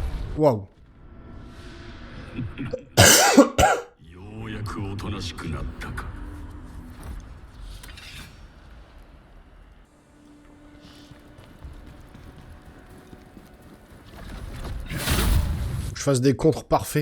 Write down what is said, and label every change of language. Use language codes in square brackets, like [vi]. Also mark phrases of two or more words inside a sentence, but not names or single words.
[ja] Waouh. ようやくおとなしくなったか。 [fr] Faut que je fasse des contres parfaits.